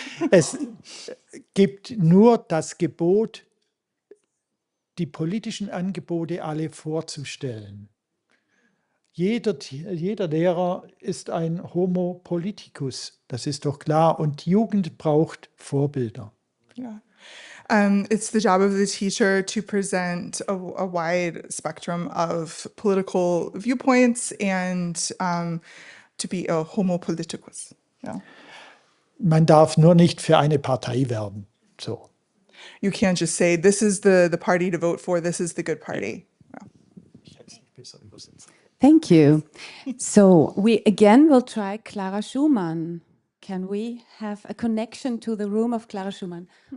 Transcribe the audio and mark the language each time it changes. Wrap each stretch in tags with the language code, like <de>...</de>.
<de>Es gibt nur das Gebot, die politischen Angebote alle vorzustellen. Jeder Lehrer ist ein Homo politicus, das ist doch klar, und Jugend braucht Vorbilder.</de> <en>Yeah. It's the job of the teacher to present a wide spectrum of political viewpoints and to be a homo politicus. Yeah.</en> <de>Man darf nur nicht für eine Partei werben.</de> <en>So. You can't just say, this is the party to vote for, this is the good party. Thank you. So we again will try Clara Schumann. Can we have a connection to the room of Clara Schumann?</en>